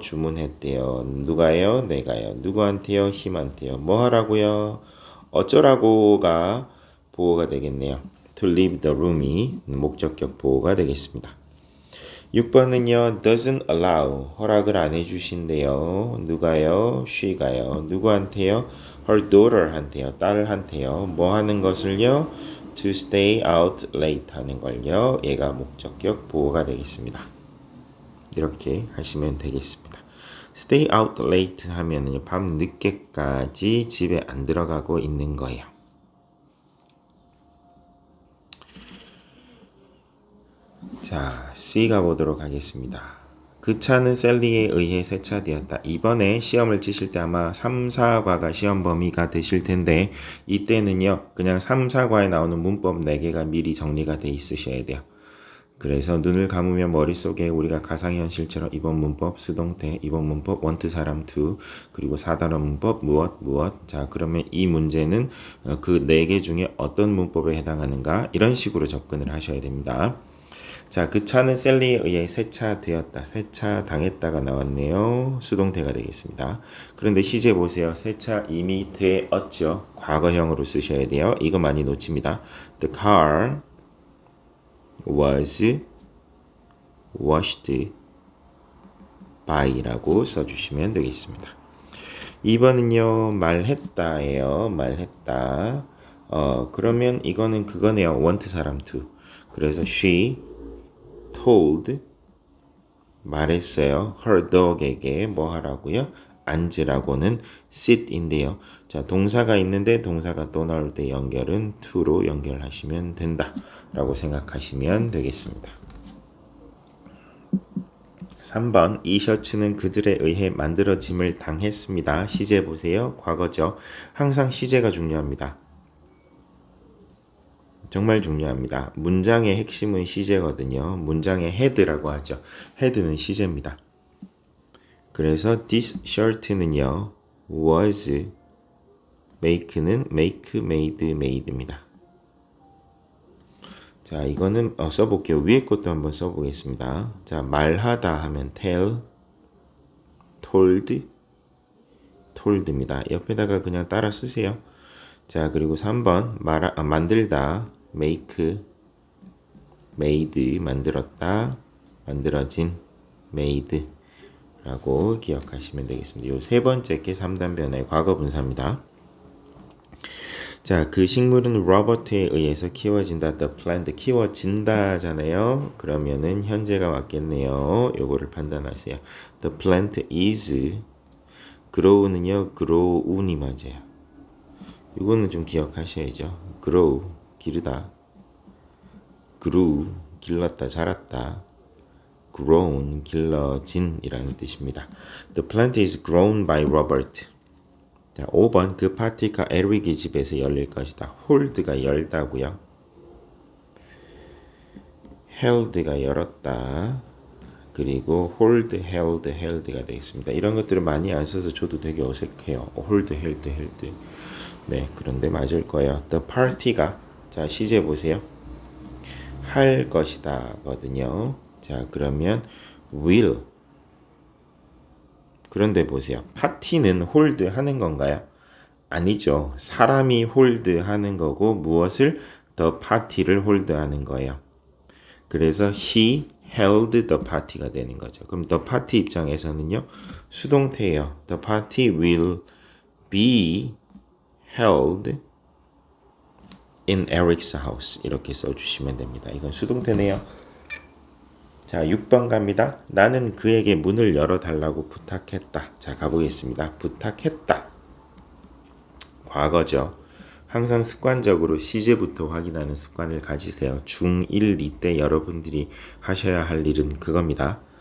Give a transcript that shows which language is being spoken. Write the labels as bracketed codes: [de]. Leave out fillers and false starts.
[ko] 주문했대요. 누가요? 내가요. 누구한테요? 힘한테요. 뭐 하라고요? 어쩌라고가 보호가 되겠네요. [en] to leave the room [ko] 이 목적격 보호가 되겠습니다. 6번은요, [en] doesn't allow, [ko] 허락을 안 해주신대요. 누가요? she가요. 누구한테요? [en] her daughter [ko] 한테요. 딸한테요. 뭐 하는 것을요? [en] to stay out late [ko] 하는 걸요. 얘가 목적격 보호가 되겠습니다. 이렇게 하시면 되겠습니다. [en] stay out late [ko] 하면은 밤 늦게까지 집에 안 들어가고 있는 거예요. 자, C가 보도록 하겠습니다. 그 차는 셀리에 의해 세차되었다. 이번에 시험을 치실 때 아마 3, 4과가 시험 범위가 되실 텐데 이때는요. 그냥 3, 4과에 나오는 문법 4개가 미리 정리가 돼 있으셔야 돼요. 그래서 눈을 감으면 머릿속에 우리가 가상현실처럼 이번 문법 수동태, 이번 문법 원트 사람 투, 그리고 4단어 문법 무엇. 자, 그러면 이 문제는 그 4개 중에 어떤 문법에 해당하는가 이런 식으로 접근을 하셔야 됩니다. 자, 그 차는 셀리에 의해 세차되었다. 세차당했다가 나왔네요. 수동태가 되겠습니다. 그런데 시제 보세요. 세차 이미 되었죠. 과거형으로 쓰셔야 돼요. 이거 많이 놓칩니다. [en] The car was washed by라고 [ko] 써주시면 되겠습니다. 2번은요. 말했다예요. 말했다. 그러면 이거는 그거네요. want 사람 to. 그래서 [en] she told [ko] 말했어요. [en] her dog [ko] 에게 뭐 하라고요? 앉으라고는 sit인데요. 자, 동사가 있는데 동사가 또 나올 때 연결은 to로 연결하시면 된다 라고 생각하시면 되겠습니다. 3번 이 셔츠는 그들에 의해 만들어짐을 당했습니다. 시제 보세요. 과거죠. 항상 시제가 중요합니다. 정말 중요합니다. 문장의 핵심은 시제거든요. 문장의 head라고 하죠. head는 시제입니다. 그래서 this shirt는요. was make는 make, made, made입니다. 자, 이거는 써볼게요. 위에 것도 한번 써보겠습니다. 자, 말하다 하면 tell, told입니다. 옆에다가 그냥 따라 쓰세요. 자, 그리고 3번 만들다 make, made 만들었다, 만들어진 made 라고 기억하시면 되겠습니다. 요 세 번째 게 3단변의 과거 분사입니다. 자, 그 식물은 로버트에 의해서 키워진다. [en] The plant [ko] 키워진다잖아요. 그러면은 현재가 맞겠네요. 요거를 판단하세요. [en] The plant is grow는요. [ko] grow운이 맞아요. 이거는 좀 기억하셔야죠. grow 기르다. grew 길렀다 자랐다. grown 길러진이라는 뜻입니다. [en] The plant is grown by Robert. [ko] 자, 5번 그 파티가 에릭의 집에서 열릴 것이다. hold가 열다고요. held가 열었다. 그리고 hold, held가 되겠습니다. 이런 것들을 많이 안 써서 저도 되게 어색해요. hold, held. 네, 그런데 맞을 거예요. The party가 자 시제 보세요. 할 것이다 거든요. 자, 그러면 will. 그런데 보세요. 파티는 홀드 하는 건가요? 아니죠. 사람이 홀드 하는 거고 무엇을 the party를 홀드 하는 거예요. 그래서 [en] he held the party [ko] 가 되는 거죠. 그럼 the party 입장에서는요. 수동태예요. [en] The party will be held in Eric's house. [ko] 이렇게 써주시면 됩니다. 이건 수동태네요. 자, 6번 갑니다. 나는 그에게 문을 열어달라고 부탁했다. 자, 가보겠습니다. 부탁했다. 과거죠. 항상 습관적으로 시제부터 확인하는 습관을 가지세요. 중1, 2 때 여러분들이 하셔야 할 일은 그겁니다.